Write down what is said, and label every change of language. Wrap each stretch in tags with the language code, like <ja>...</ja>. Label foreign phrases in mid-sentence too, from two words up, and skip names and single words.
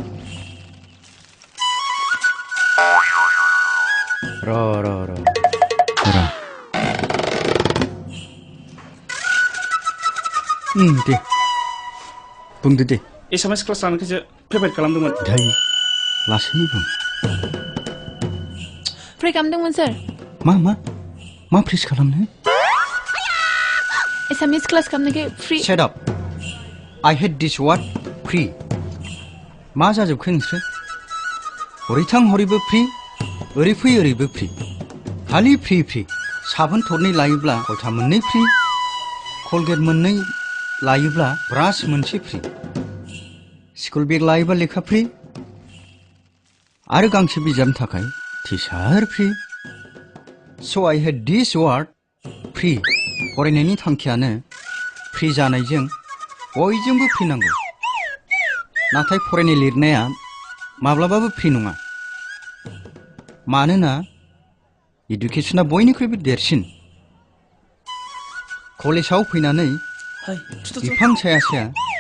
<brx>र दे बुंदो दे एसामिस क्लास लानायखायसो प्रिपेयार खालामदोंमोन दाय लासैनो बुं प्रे खालामदोंमोन सार मा फ्रिज खालामनो एसामिस क्लास खालामनायखाय फ्रि</brx> <en>Shut up. I hate this word free.</en> <brx>मा जाजोबखो नोंसोर हरै थां हरैबो फ्रि ओरै फै ओरैबो फ्रि खालि फ्रि साबोन थरनै लायोब्ला गथा मोननै फ्रि कलगेट मोननै लायोब्ला ब्रास मोनसे फ्रि स्कुल बेग लायोब्ला लेखा फ्रि आरो गांसे बिजाबनि थाखाय टिचार फ्रि</brx> <en>So I hate this word free.</en> <brx>फरायनायनि थांखियानो फ्रि जानायजों बयजोंबो फ्रि नांगौ नाथाय फरायनाय लिरनाया माब्लाबाबो फ्रि नङा मानोना एडुकेशना बयनिख्रुइबो देरसिन कलेजाव फैनानै बिफां साया</brx>